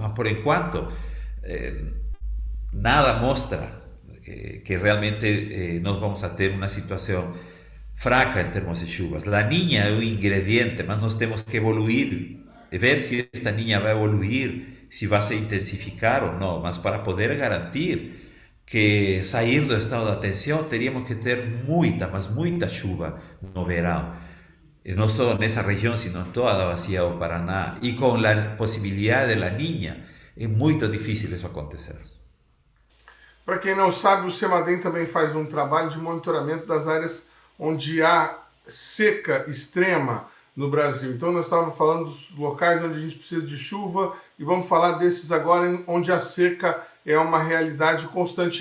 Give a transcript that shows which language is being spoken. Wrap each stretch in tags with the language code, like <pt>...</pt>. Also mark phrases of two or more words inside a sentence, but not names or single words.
<pt>Mas por enquanto nada mostra que realmente nós vamos a ter uma situação fraca em termos de chuvas. A Niña é um ingrediente, mas nós temos que evoluir, ver se esta Niña vai evoluir, se vai se intensificar ou não, mas para poder garantir que sair do estado de atenção teríamos que ter muita, mas muita chuva no verão.</pt> <es>No solo en esa región, sino en toda la</es> <pt>bacia do</pt> <es>Paraná. Y con la posibilidad de la Niña, es muy difícil eso acontecer.</es> <pt>Para quem não sabe, o CEMADEM também faz um trabalho de monitoramento das áreas onde há seca extrema no Brasil. Então nós estávamos falando dos locais onde a gente precisa de chuva e vamos falar desses agora onde a seca é uma realidade constante.</pt>